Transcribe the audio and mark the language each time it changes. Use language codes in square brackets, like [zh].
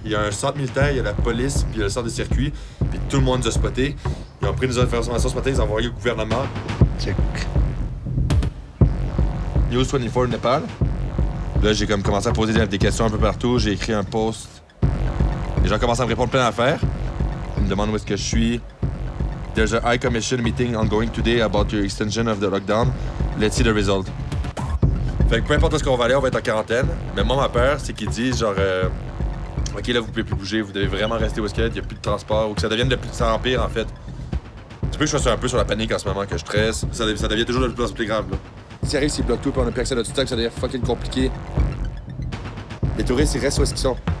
[fr] Il y a un centre militaire, il y a la police, puis il y a le centre de circuit, puis tout le monde nous a spotés. Ils ont pris nos informations ce matin, ils ont envoyé au gouvernement. [en] Check. News 24 Népal. [fr] Là, j'ai comme commencé à poser des questions un peu partout, j'ai écrit un post. Les gens commencent à me répondre plein d'affaires. Ils me demandent où est-ce que je suis. [en] There's a High Commission meeting ongoing today about your extension of the lockdown. Let's see the result. [fr] Fait que peu importe où est-ce qu'on va aller, on va être en quarantaine. Mais moi, ma peur, c'est qu'ils disent genre... OK, là, vous pouvez plus bouger, vous devez vraiment rester où est-ce qu'il y a, il n'y a plus de transport, ou que ça devienne de plus en pire, en fait. Tu peux que je sois un peu sur la panique en ce moment, que je stresse. Ça devient toujours de plus en plus grave, là. S'il arrive, s'ils bloquent tout, puis on a plus accès à notre stock, ça devient fucking compliqué. Les touristes, ils restent où est-ce qu'ils sont.